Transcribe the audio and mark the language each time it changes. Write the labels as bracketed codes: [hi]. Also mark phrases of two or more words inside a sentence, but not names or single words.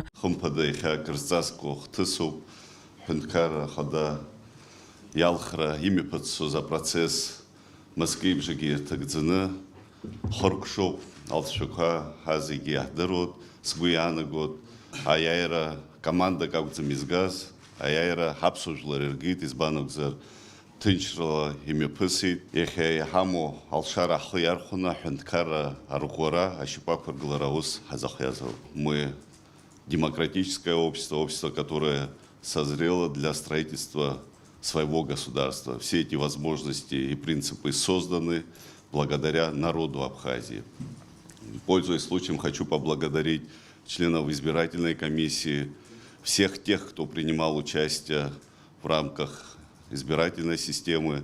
[ab] Хымԥада иахьа акырзҵазкуа хҭысуп ҳәынҭқарра ахада иалхра имҩаԥысуаз апроцесс мызкеибжагьы ирҭагӡаны ҳхыркәшоуп алҵшәақәа ҳазегьы иаҳдыруеит, сгәы иаанагоит аиааира командак акәӡам изгаз, аиааира ҳаԥсуа жәлар иргеит, избан акәзар ҭынчрала имҩаԥысит, иахьа иҳамоу алшара ҳхы иархәаны аҳәынҭқарра арӷәӷәара, ашьапақәыргылара аус ҳазахиазароуп. [ru] Мы демократическое общество, общество, которое созрело для строительства своего государства. Все эти возможности и принципы созданы благодаря народу Абхазии. Пользуясь случаем, хочу поблагодарить членов избирательной комиссии, всех тех, кто принимал участие в рамках избирательной системы.